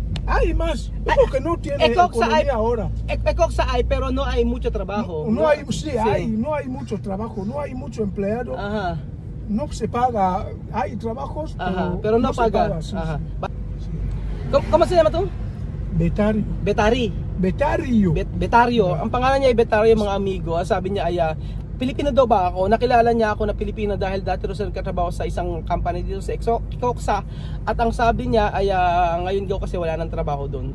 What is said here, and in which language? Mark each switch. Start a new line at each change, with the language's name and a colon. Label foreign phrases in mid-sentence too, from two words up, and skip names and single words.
Spanish: Hay más, porque no tiene Ecoxa economía hay. ahora. Ecoxa hay, pero no hay mucho trabajo. No hay, sí, no hay mucho trabajo, no hay mucho empleado. Ajá. No se paga, hay trabajos, Ajá. Pero no se paga. sí, Ajá. sí. ¿Cómo se llama tú? Betario. Betari. Betario. Betario.
Filipino: Ang pangalan niya ay Betario mga amigo. Ang sabi niya ay Pilipino daw ba ako? Nakilala niya ako na Pilipino dahil dati rin siya nagkatrabaho sa isang company dito sa Ecoxa. At ang sabi niya ay ngayon daw kasi wala nang trabaho doon.